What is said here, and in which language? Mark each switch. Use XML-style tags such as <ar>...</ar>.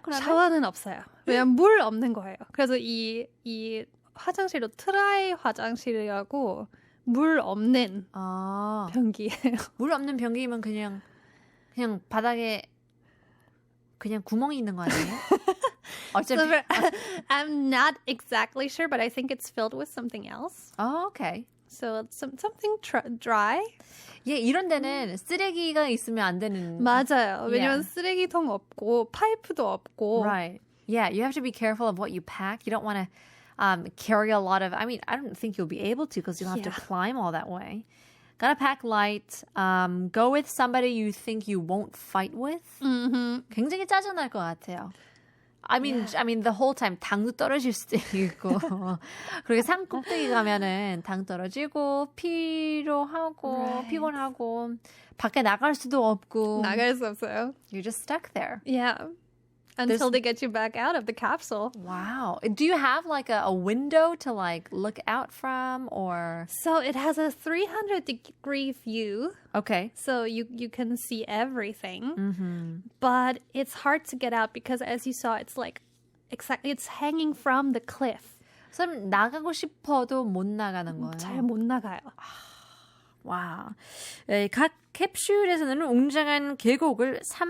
<ko>그러면? 샤워는 없어요. 왜냐면 물 없는 거예요. 그래서 이 화장실도 트라이 화장실이라고 물 없는 변기예요. 물 없는 변기면 그냥 바닥에 그냥 구멍이 있는 거 아니에요? 어차피.</ko> <en>So I'm not exactly sure, but I think it's filled with something else. Oh, okay. So it's something dry.</en> <ko>예, 이런 데는 쓰레기가 있으면 안 되는. 맞아요. 왜냐면 쓰레기통 없고 파이프도 없고.</ko> <en>Right. Yeah, you have to be careful of what you pack. You don't want to carry a lot of. I mean, I don't think you'll be able to because you'll have to climb all that way. Gotta pack light. Go with somebody you think you won't fight with.</en> <ko>굉장히 짜증날 것 같아요.</ko> <en>I mean, the whole time</en> <ko>당도 떨어질 수도 있고. 그리고 산 꼭대기 가면은 당 떨어지고 피로하고 피곤하고 밖에 나갈 수도 없고. 나갈 수 없어요.</ko> <en>You're just stuck there. Yeah. Until they get you back out of the capsule. Wow. Do you have like a window to like look out from or? So it has a 300-degree view. Okay. So you can see everything. But it's hard to get out because as you saw, it's like it's hanging from the cliff.</en> <ko>그럼 나가고 싶어도 못 나가는 거예요? 잘 못 나가요. 와. 각 캡슐에서는 웅장한 계곡을</ko>